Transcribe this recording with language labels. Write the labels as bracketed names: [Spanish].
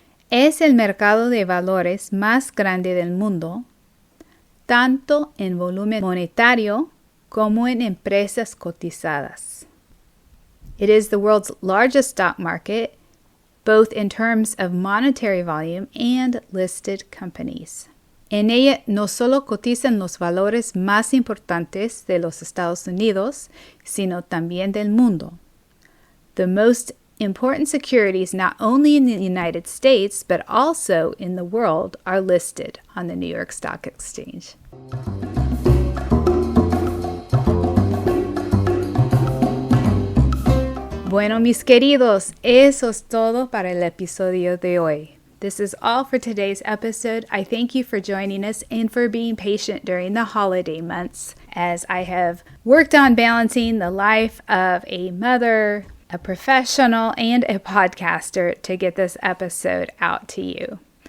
[Spanish] Es el mercado de valores más grande del mundo, tanto en volumen monetario como en empresas cotizadas. [English] It is the world's largest stock market, both in terms of monetary volume and listed companies. [Spanish] En ella no solo cotizan los valores más importantes de los Estados Unidos, sino también del mundo. [English] The most important securities not only in the United States, but also in the world are listed on the New York Stock Exchange. [Spanish] Bueno, mis queridos, eso es todo para el episodio de hoy. [English] This is all for today's episode. I thank you for joining us and for being patient during the holiday months as I have worked on balancing the life of a mother, a professional, and a podcaster to get this episode out to you.